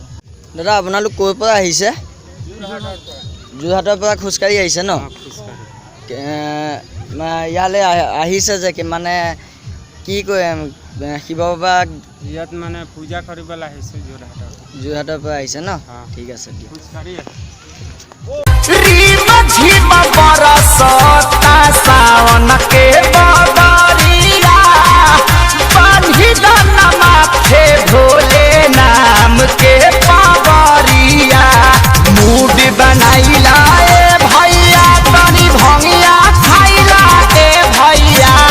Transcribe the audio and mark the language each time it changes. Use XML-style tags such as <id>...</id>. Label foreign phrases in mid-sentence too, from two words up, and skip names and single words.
<as>দাদা আপোনালোক ক'ৰ পৰা আহিছে? যোৰহাটৰ পৰা খোজকাঢ়ি আহিছে ন? ইয়ালৈ আহিছে যে মানে কি কয় শিৱ বাবাক ইয়াত মানে পূজা কৰিবলৈ আহিছে যোৰহাটৰ পৰা আহিছে ন? ঠিক আছে দিয়ক।</as> <bho>सावन के बदरिया बांधी दाना माथे भोले नाम के पावरिया मूड बनाइला ए भैया तनी भंगिया खाइला ए भैया</bho>